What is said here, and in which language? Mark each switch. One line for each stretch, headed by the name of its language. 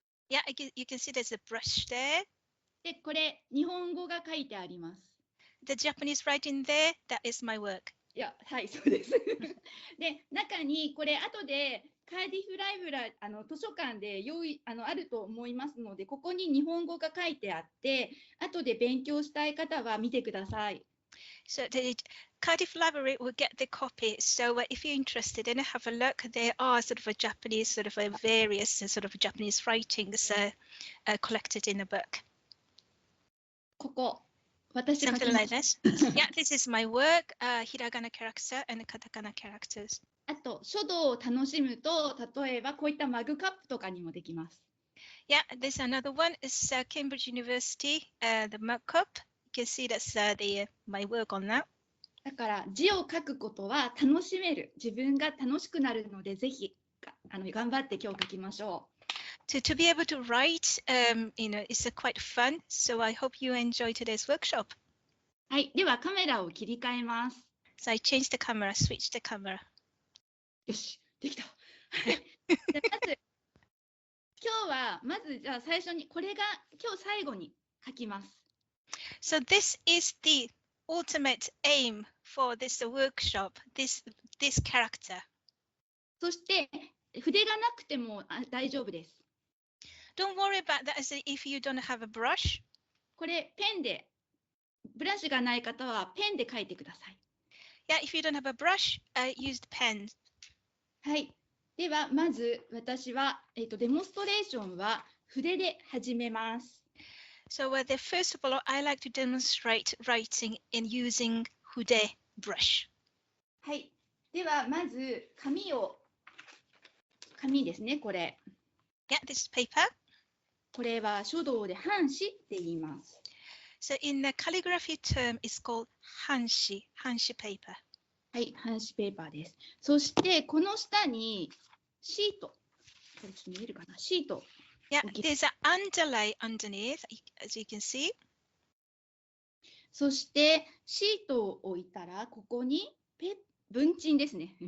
English: Yeah, you can see there's a brush there.
Japanese: で、これ日本語が書いてあります。
English: The Japanese writing there, that is my work.
Japanese: いや、はい、そうです。で、中にこれ後でカーディフライブラ図書館であると思いますので、ここに日本語が書いてあって、後で勉強したい方は見てください。
English: So the Cardiff Library will get the copy. So if you're interested in it, have a look. There are sort of a Japanese, sort of a various sort of Japanese writings collected in a book.
Japanese: ここ、私が書き
English: Something
Japanese: ま
English: like
Japanese: す。
English: this. Yeah, this is my work. Hiragana character and katakana characters.
Japanese: あと、書道を楽しむと、例えばこういったマグカップとかにもできます。
English: Yeah, there's another one. It's Cambridge University, the mug cup. You can see that's my work on that.
Japanese: だから字を書くことは楽しめる、自分が楽しくなるので、ぜひ頑張って今日書きましょう。
English: To be able to write, it's quite fun. So I hope you enjoy today's workshop.
Japanese: はい、ではカメラを切り替えます。
English: So I changed the camera, switched the camera.
Japanese: よし、できた。じゃあまずじゃあ最初にこれが今日最後に書きます。
English: So this is the ultimate aim for this workshop, this character.
Japanese: そして筆がなくても大丈夫です。
English: Don't worry about that as if you don't have a brush.
Japanese: これペンで、ブラシがない方はペンで書いてください。
English: Yeah, if you don't have a brush, use the pen.
Japanese: はい。ではまず私はデモンストレーションは筆で始めます。
English: So first of all, I like to demonstrate writing in using Hude brush.
Japanese: はい。ではまず紙ですね、これ。
English: Yeah, this is paper.
Japanese: これは書道で半紙って言います。
English: So in the calligraphy term, it's called hanshi paper.
Japanese: はい、半紙ペーパーです。そしてこの下にシート。これちょっと見えるかな、シート。
English: Yeah, there's an underlay underneath, as you can see.
Japanese: そしてシートを置いたら、ここに文鎮ですね。